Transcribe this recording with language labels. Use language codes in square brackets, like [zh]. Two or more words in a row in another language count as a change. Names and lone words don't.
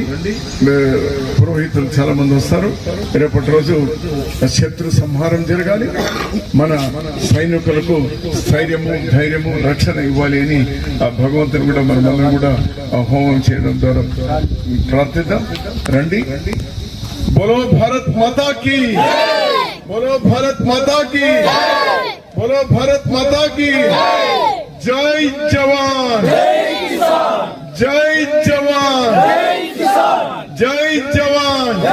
[te] పురోహితులు చాలా మంది వస్తారు. రేపటి రోజు శత్రు సంహారం జరగాలి. మన సైనికులకు స్థైర్యము, ధైర్యము, రక్షణ ఇవ్వాలి అని ఆ భగవంతుని కూడా మనమందరం కూడా హోమం చేయడం ద్వారా ప్రార్థిద్దాం. రండి. [hi] बोलो भारत माता की, बोलो भारत माता की, बोलो भारत माता की. जय जवान जय जवान जय जवान.